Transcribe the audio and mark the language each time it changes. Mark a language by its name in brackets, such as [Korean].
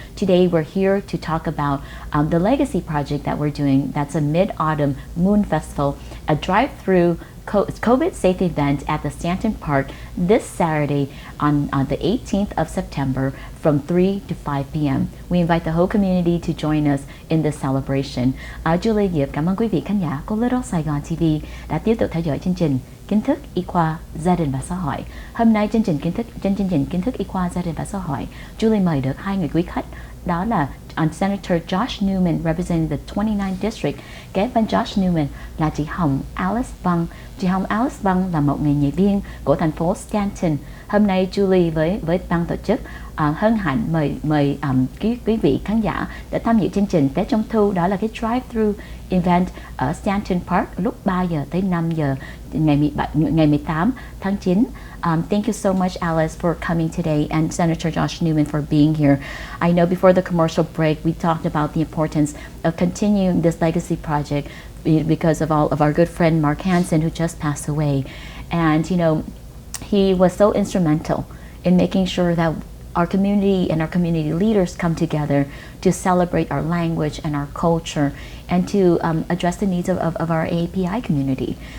[English] Today, we're here to talk about the legacy project that we're doing. That's a Mid-Autumn Moon Festival, a drive-through COVID-safe event at the Stanton Park this Saturday on the 18th of September from 3 to 5 p.m. We invite the whole community to join us in this celebration. [Vietnamese] Julie Diệp cảm ơn quý vị khán giả của Little Saigon TV đã tiếp tục theo dõi chương trình Kiến thức y khoa gia đình và xã hội. Hôm nay chương trình Kiến thức y khoa gia đình và xã hội, Julie mời được hai người quý khách, đó là Senator Josh NEWMAN [English] representing the 29th District. [Vietnamese] Kế bên Josh NEWMAN là chị Alyse Vang. Chị Alyse Vang là một người nghệ viên của thành phố Stanton. Hôm nay Julie với ban tổ chức hân hạnh mời quý vị khán giả để tham dự chương trình Tết Trung Thu, đó là cái drive-through event ở Stanton Park lúc 3 giờ tới 5 giờ ngày 18 tháng 9. [English] Thank you so much, Alyse, for coming today, and Senator Josh NEWMAN for being here. I know before the commercial break, we talked about the importance of continuing this legacy project because of all of our good friend Mark Hansen, who just passed away. And, you know, he was so instrumental in making sure that our community and our community leaders come together to celebrate our language and our culture and to address the needs of our AAPI community.